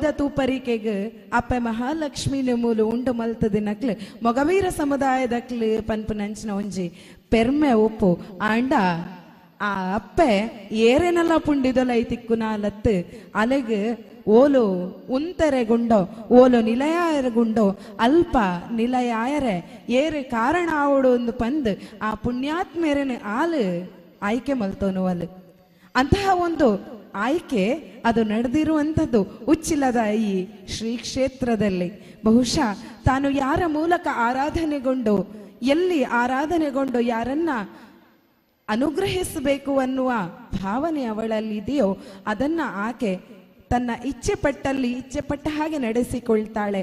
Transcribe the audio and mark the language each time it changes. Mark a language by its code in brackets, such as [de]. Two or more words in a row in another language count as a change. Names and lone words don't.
[tcy] ತೂಪರಿಕೆಗೆ ಅಪ್ಪೆ ಮಹಾಲಕ್ಷ್ಮಿನ ಮೂಲು ಉಂಡು ಮಲ್ತದಿನಕ್ಲು ಮೊಗವೀರ ಸಮುದಾಯದಕ್ಲು ಪನ್ಪುನಂಚಿನ ಒಂಜಿ ಪೆರ್ಮೆ ಉಪ್ಪು ಆಂಡ ಆ ಅಪ್ಪೆ ಏರೆನಲ್ಲ ಪುಂಡಿದೊಲ ಐತಿಕ್ಕುನ ಲತ್ತು ಅಲೆಗೆ ಓಲು ಉಂತೆರೆಗುಂಡೋ ಓಲು ನಿಲಯಾಯರಗುಂಡೋ ಅಲ್ಪ ನಿಲಯಾಯರೆ ಏರೆ ಕಾರಣ ಆವುಡು ಒಂದು ಪಂದು ಆ ಪುಣ್ಯಾತ್ಮೇರೆನ ಆಲು ಆಯ್ಕೆ ಮಲ್ತೋನು ಅಲ್ [kn] ಅಂತಹ ಒಂದು ಆಯ್ಕೆ ಅದು ನಡೆದಿರುವಂಥದ್ದು ಉಚ್ಚಿಲದ ಈ ಶ್ರೀ ಕ್ಷೇತ್ರದಲ್ಲಿ ಬಹುಶಃ ತಾನು ಯಾರ ಮೂಲಕ ಆರಾಧನೆಗೊಂಡು ಎಲ್ಲಿ ಆರಾಧನೆಗೊಂಡು ಯಾರನ್ನ ಅನುಗ್ರಹಿಸಬೇಕು ಅನ್ನುವ ಭಾವನೆ ಅವಳಲ್ಲಿ ಇದೆಯೋ ಅದನ್ನ ಆಕೆ ತನ್ನ ಇಚ್ಛೆ ಪಟ್ಟ ಹಾಗೆ ನಡೆಸಿಕೊಳ್ತಾಳೆ.